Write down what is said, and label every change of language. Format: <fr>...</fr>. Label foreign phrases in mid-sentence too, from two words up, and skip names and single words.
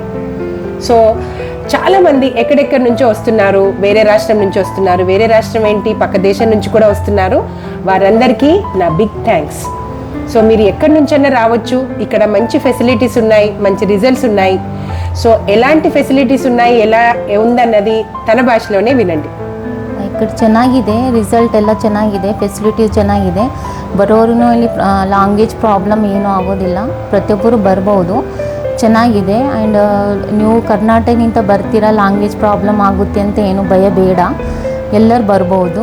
<te>సో చాలామంది ఎక్కడెక్కడి నుంచో వస్తున్నారు, వేరే రాష్ట్రం నుంచి వస్తున్నారు. వేరే రాష్ట్రం ఏంటి, పక్క దేశం నుంచి కూడా వస్తున్నారు. వారందరికీ నా</te> <en>big thanks.</en> <te>సో మీరు ఎక్కడి నుంచైనా రావచ్చు. ఇక్కడ మంచి ఫెసిలిటీస్ ఉన్నాయి, మంచి రిజల్ట్స్ ఉన్నాయి. సో ఎలాంటి ఫెసిలిటీస్ ఉన్నాయి, ఎలా ఉందన్నది ತನ್ನ ಭಾಷೆలోనే ವಿನಂಡಿ.</te> <kn>ఇక్కడ ಚೆನ್ನಾಗಿದೆ, ರಿಸಲ್ಟ್ ಎಲ್ಲ ಚೆನ್ನಾಗಿದೆ, ಫೆಸಿಲಿಟೀಸ್ ಚೆನ್ನಾಗಿದೆ. ಬರೋರು ಇಲ್ಲಿ</kn> <en>language problem</en> <kn>ಏನೂ ಆಗೋದಿಲ್ಲ, ಪ್ರತಿಯೊಬ್ಬರು ಬರ್ಬೋದು. ಚೆನ್ನಾಗಿದೆ. ಆ್ಯಂಡ್ ನೀವು ಕರ್ನಾಟಕದಿಂದ ಬರ್ತೀರಾ,</kn> <en>language problem</en> <kn>ಆಗುತ್ತೆ ಅಂತ ಏನು ಭಯ ಬೇಡ, ಎಲ್ಲರೂ ಬರ್ಬೋದು.</kn>